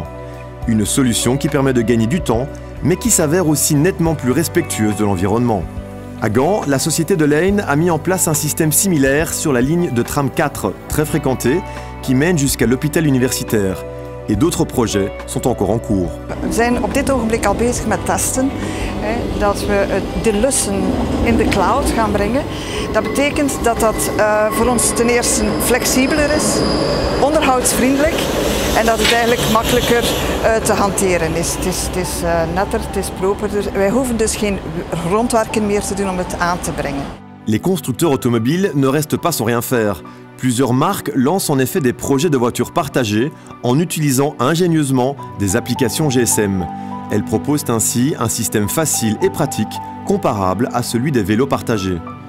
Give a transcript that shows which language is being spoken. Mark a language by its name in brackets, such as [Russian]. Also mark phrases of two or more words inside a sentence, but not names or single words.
[French] Une solution qui permet de gagner du temps, mais qui s'avère aussi nettement plus respectueuse de l'environnement. À Gand, la société de Lane a mis en place un système similaire sur la ligne de tram 4, très fréquentée, qui mène jusqu'à l'hôpital universitaire. Et d'autres projets sont encore en cours. [Dutch] We zijn op dit ogenblik al bezig met testen, dat we de lussen in de cloud gaan brengen. Dat betekent dat dat voor ons ten eerste flexibeler is, onderhoudsvriendelijk en dat het eigenlijk makkelijker te hanteren is. Het is netter, het is properder. Wij hoeven dus geen rondwerken meer te doen om het aan te brengen. [French] Les constructeurs automobiles ne restent pas sans rien faire. Plusieurs marques lancent en effet des projets de voitures partagées en utilisant ingénieusement des applications GSM. Elles proposent ainsi un système facile et pratique, comparable à celui des vélos partagés.